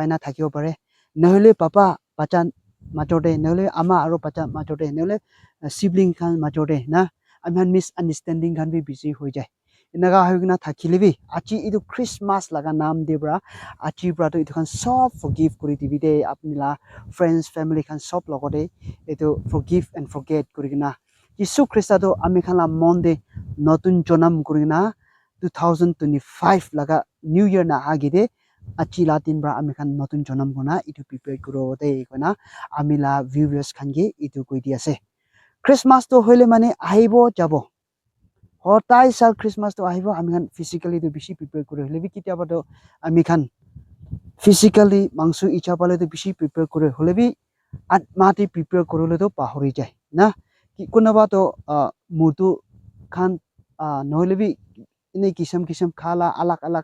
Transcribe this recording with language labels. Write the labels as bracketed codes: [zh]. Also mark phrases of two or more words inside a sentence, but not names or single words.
[nag] paina thakibo pare nahole papa bacha majode nahole ama aro bacha majode nahole sibling khan majode na amhan misunderstanding khan bi busy hoi jai inaga hoigina thakilibi achi itu Christmas laga naam debra achi bra to itu khan sob forgive kuri dibi de apni la friends family khan sob logode itu [en] forgive and forget [nag] kurigina Jisu Krista do ami khan la monde notun jonam kurigina 2025 laga [en] new year [nag] na agide achi latin bra ami khan notun jonam guna itu prepare kuro de kona ami la viewers khan ge itu koi di ase Christmas to hoile mane aibo jabo hotai sal Christmas to aibo ami khan physically to bishi prepare kuro hole bi kitia bado ami khan physically mangsu icha pale to bishi prepare kuro hole bi atmati prepare korole to pahori jai na ki kunaba to mutu khan nohole bi ine kisam khala alak